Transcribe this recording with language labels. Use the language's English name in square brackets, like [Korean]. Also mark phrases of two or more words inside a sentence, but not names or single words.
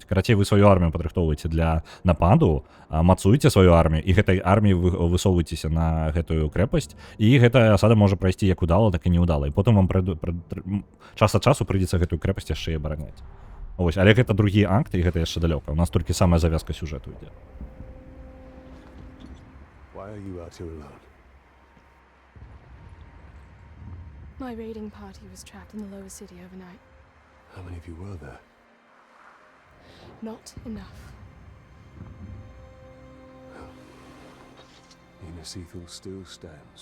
[Belarusian] Карацей, вы сваю армію падрыхтоўваеце для нападу, мацуеце сваю армію, і гэтай арміі вы высоўваецеся на гэтую крэпасць, і гэтая асада можа прайсці як удала, так і неудала. І потым вам час ад часу прыйдзецца гэтую крэпасць яшчэ і абараняць. Вось, але гэта другі акт, і гэта яшчэ далёка. У нас толькі самая завязка сюжэту ідзе. [English] Why are you out here alone? My raiding party was trapped in the lower city overnight. How many of you were there? Not enough. Minas Ithil still stands.